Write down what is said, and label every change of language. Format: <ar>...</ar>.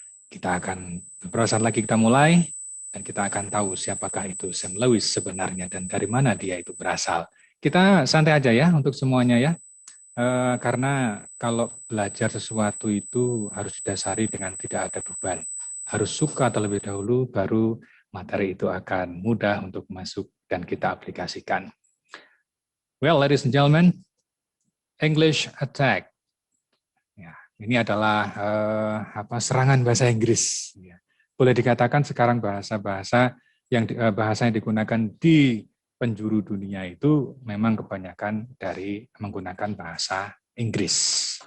<id>Kita akan beberapa saat lagi kita mulai dan kita akan tahu siapakah itu Sam Lewis sebenarnya dan dari mana dia itu berasal. Kita santai aja ya untuk semuanya ya. Karena kalau belajar sesuatu itu harus didasari dengan tidak ada beban. Harus suka terlebih dahulu, baru materi itu akan mudah untuk masuk dan kita aplikasikan.</id> <en>Well, ladies and gentlemen, English attack.</en> <id>Ya, ini adalah serangan bahasa Inggris. Ya. Boleh dikatakan sekarang bahasa yang digunakan di penjuru dunia itu memang kebanyakan dari menggunakan bahasa Inggris.</id>